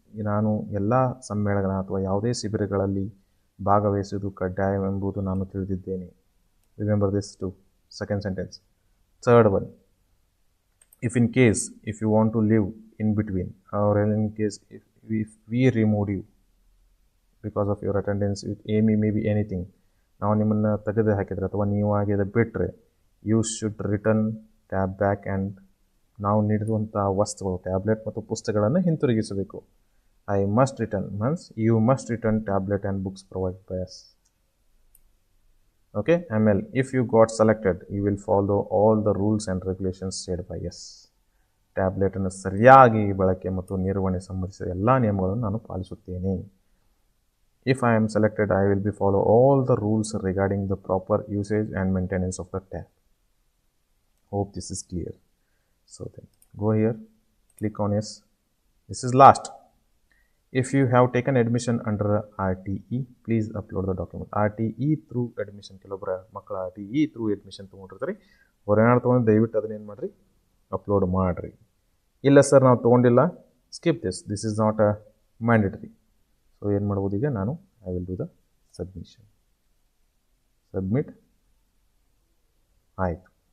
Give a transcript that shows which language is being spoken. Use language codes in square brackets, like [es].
[kn] ನಾನು ಎಲ್ಲ ಸಮ್ಮೇಳನ ಅಥವಾ ಯಾವುದೇ ಶಿಬಿರಗಳಲ್ಲಿ ಭಾಗವಹಿಸುವುದು ಕಡ್ಡಾಯವೆಂಬುದು ನಾನು ತಿಳಿದಿದ್ದೇನೆ. [en] Remember this too. Second sentence. Third one, if you want to live in between, or in case if we removed you because of your attendance with maybe anything, [kn] ನಾವು ನಿಮ್ಮನ್ನು ತೆಗೆದು ಹಾಕಿದ್ರೆ ಅಥವಾ ನೀವು ಆಗಿದೆ ಬಿಟ್ಟರೆ, [en] you should return tab back and [kn] ನಾವು ನೀಡಿರುವಂಥ ವಸ್ತುಗಳು, ಟ್ಯಾಬ್ಲೆಟ್ ಮತ್ತು ಪುಸ್ತಕಗಳನ್ನು ಹಿಂತಿರುಗಿಸಬೇಕು. [en] I must return means you must return tablet and books provide by us. Okay, ಆಮೇಲೆ if you got selected you will follow all the rules and regulations said by us. [kn] ಟ್ಯಾಬ್ಲೆಟನ್ನು ಸರಿಯಾಗಿ ಬಳಕೆ ಮತ್ತು ನಿರ್ವಹಣೆ ಸಂಬಂಧಿಸಿದ ಎಲ್ಲ ನಿಯಮಗಳನ್ನು ನಾನು ಪಾಲಿಸುತ್ತೇನೆ. [en] If I am selected I will be follow all the rules regarding the proper usage and maintenance of the tab. Hope this is clear. So then go here, click on yes. This is last. If you have taken admission under RTE, please upload the document. RTE through admission, [kn] ಕೆಲವೊಬ್ಬರ ಮಕ್ಕಳು [en] RTE through admission [kn] ತೊಗೊಂಡಿರ್ತಾರೆ. ಅವ್ರೇನಾದ್ರು ತೊಗೊಂಡು ದಯವಿಟ್ಟು ಅದನ್ನೇನು ಮಾಡಿರಿ, upload ಮಾಡಿರಿ. ಇಲ್ಲ sir ನಾವು ತೊಗೊಂಡಿಲ್ಲ, [en] Skip this is not a mandatory. [kn] So ಏನು ಮಾಡ್ಬೋದು, ಈಗ ನಾನು [en] I will do the submission. [kn] Submit ಆಯಿತು.